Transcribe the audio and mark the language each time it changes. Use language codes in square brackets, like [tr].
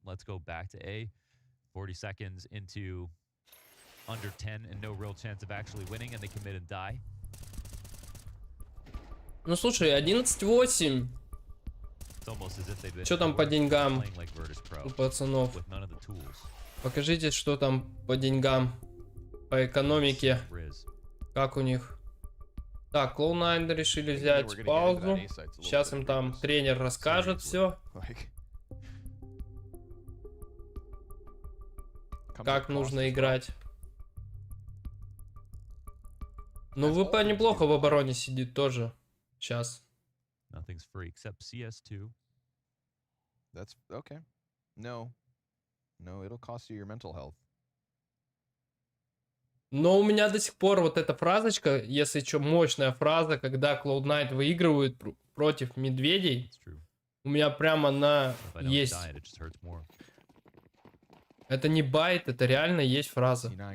[en] Let's go back to A. 40 seconds into under 10 and no real chance of actually winning, and they commit and die. [ru] Ну, слушай, 11-8. [en] It's almost as if they've been [ru] Что там по деньгам [en] playing like Virtus.pro [ru] у пацанов? [en] with none of the tools. [ru] Покажите, что там по деньгам, по экономике. Как у них? Так, Cloud9 решили взять паузу. Сейчас им там тренер расскажет все. Как нужно играть. Ну, ВП неплохо в обороне сидит тоже. Сейчас. [en] Nothing's free except CS2. That's okay. No, it'll cost you your mental health. [ru] Но у меня до сих пор вот эта фразочка, если что, мощная фраза, когда Cloud9 выигрывают против медведей, у меня прямо она есть. Это не байт, это реально есть фраза.